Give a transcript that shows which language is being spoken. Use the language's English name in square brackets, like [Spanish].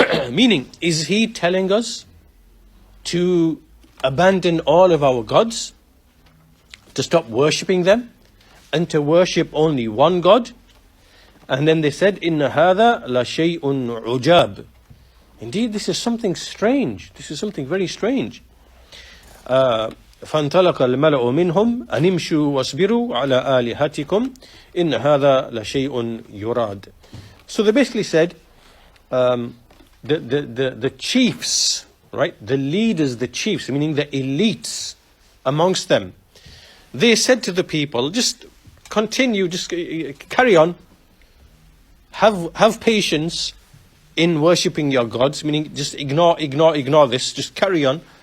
[English] Meaning, is he telling us to abandon all of our gods, to stop worshipping them, and to worship only one God? And then they said, [Arabic] إِنَّ هَذَا لَشَيْءٌ عُجَابٌ. [English] Indeed, this is something strange. This is something very strange. [Arabic] فانطلق الملأ منهم أن امشوا واصبروا على آلهتكم إن هذا لشيء يراد. [English] So they basically said, the chiefs, right, the leaders, the chiefs, meaning the elites amongst them, they said to the people, just continue, just carry on, have patience in worshipping your gods, meaning just ignore this, just carry on.